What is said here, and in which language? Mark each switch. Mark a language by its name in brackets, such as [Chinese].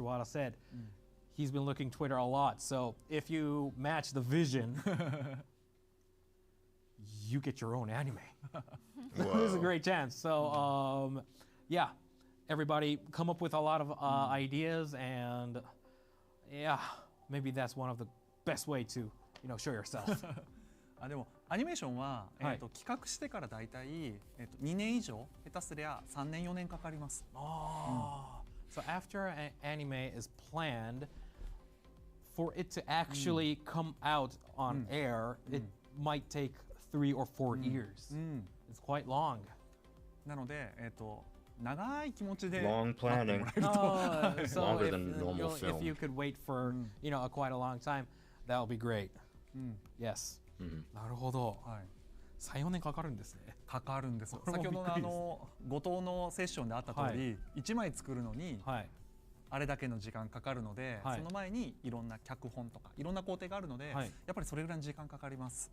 [English] Wada said, he's been looking Twitter a lot. So if you match the vision, you get your own anime. This is a great chance. So yeah, everybody come up with a lot of ideas, and yeah, maybe that's one of the best way to show yourself. [Japanese] でもアニメーションは、企画してからだいたい、2年以上、下手すりゃ3年4年かかります。 [English] So after an anime is planned, for it to actually come out on air, it might take 3 or 4 years. It's quite long. [Japanese] なので、長い気持ちで [English] Long planning. So Longer than normal if you film. could wait for quite a long time, that would be great. [Japanese] Yes. なるほど。3、4年かかるんですね。かかるんです。先ほどの後藤のセッションであった通り、1枚作るのにあれだけの時間かかるので、その前にいろんな脚本とかいろんな工程があるので、やっぱりそれぐらいの時間かかります。